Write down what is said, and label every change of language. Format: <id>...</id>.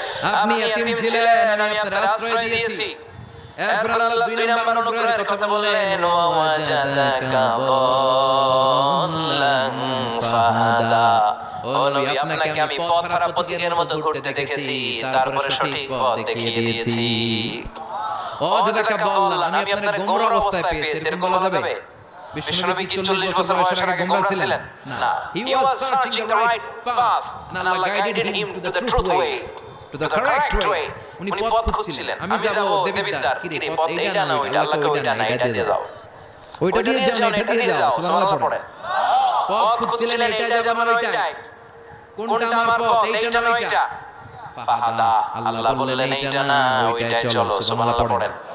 <bn>আপনি এতিম ছিলেন, আমি আপনার আশ্রয় দিয়েছি। এরপর আল্লাহ দুই নাম্বার অনুগ্রহের কথা বললেন,</bn> <ar>ওয়াজাদাকা দাল্লান ফাহাদা।</ar> <bn>ও নবী, আপনাকে আমি পথ হারা পথিকের মতো ঘুরতে দেখেছি, তারপরে সঠিক পথ দেখিয়ে দিয়েছি।</bn> <ar>ওয়াজাদাকা দাল্লান,</ar> <bn>আমি আপনাকে গোমরা অবস্থায় পেয়েছি, এরকম বলা যাবে? বিশ্বনবী কি 40 বছর বয়সের আগে গোমরা ছিলেন?</bn> <en>না, he was searching the right path and Allah guided him to the truth way, to the correct way.</en> <bn>উনি পথ খুঁজছিলেন। আমি যাব দেবিদ্বার, কি রে পথ এইটা না ওইটা, আল্লাহকে ওইটা না এটা দিয়ে যাও, ওইটা দিয়ে যাও না এটা দিয়ে যাও, সুবহানাল্লাহ পড়েন। পথ খুঁজছিলেন, এটা যাব না ওইটা, কোনটা আমার পথ, এইটা না ওইটা। ফাহাদা, আল্লাহ বললেন এইটা না ওইটাই চলো, সুবহানাল্লাহ পড়েন।</bn>